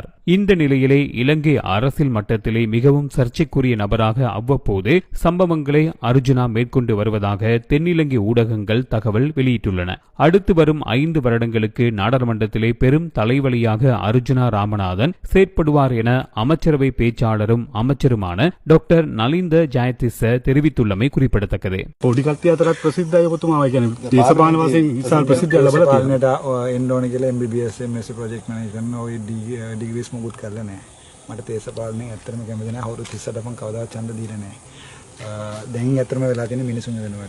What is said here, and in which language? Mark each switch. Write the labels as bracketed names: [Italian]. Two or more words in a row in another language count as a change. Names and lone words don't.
[Tamil] இந்த நிலையிலே இலங்கை அரசியல் மட்டத்திலே மிகவும் சர்ச்சைக்குரிய நபராக அவ்வப்போது சம்பவங்களை அர்ஜுனா மேற்கொண்டு வருவதாக தென்னிலங்கை ஊடகங்கள் தகவல் வெளியிட்டுள்ளன. அடுத்து வரும் 5 வருடங்களுக்கு நாடாளுமன்றத்திலே பெரும் தலைவலியாக அர்ஜுனா ராமநாதன் செயற்படுவார் என அமைச்சரவை பேச்சாளரும் அமைச்சருமான டாக்டர் நலிந்த ஜெயதிස්ස தெரிவித்துள்ளமை குறிப்பிடத்தக்கது. [Sinhala] පොඩි කට්ටිය අතරත් ප්‍රසිද්ධයි ඔබතුමා. ඒ කියන්නේ දේශපාලන වශයෙන් විශාල ප්‍රසිද්ධියක් ලැබලා තියෙනවා. එන්න ඕන කියලා [English] MBBS MSc project manager [Sinhala] ඔය ඩිග්‍රීස් මොකුත් කරලා නැහැ. මට දේශපාලනේ ඇත්තටම කැමති නැහැ. අවුරුදු 38ට මම කවදාවත් ඡන්ද දීලා නැහැ. දැන් ඇත්තටම වෙලා තියෙන මිනිසුන් වෙනුවට.